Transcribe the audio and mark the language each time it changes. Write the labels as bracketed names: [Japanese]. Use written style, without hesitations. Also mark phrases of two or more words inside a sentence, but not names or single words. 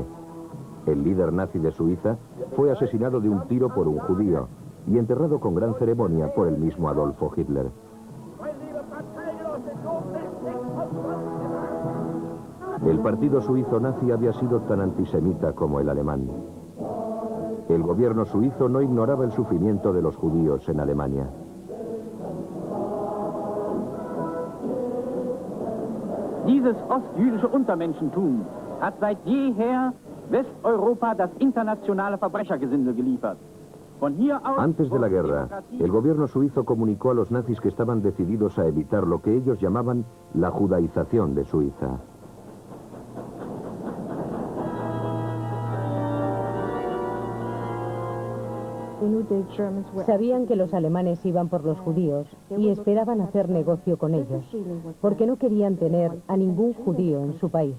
[Spanish] El líder nazi de Suiza fue asesinado de un tiro por un judío y enterrado con gran ceremonia por el mismo Adolfo Hitler. El partido suizo nazi había sido tan antisemita como el alemán. El gobierno suizo no ignoraba el sufrimiento de los judíos en Alemania. [German] Dieses ostjüdische Untermenschentum hat seit jeher Westeuropa das internationale Verbrechergesindel geliefert. [Spanish] Antes de la guerra, el gobierno suizo comunicó a los nazis que estaban decididos a evitar lo que ellos llamaban la judaización de Suiza. Sabían que los alemanes iban por los judíos y esperaban hacer negocio con ellos, porque no querían tener a ningún judío en su país.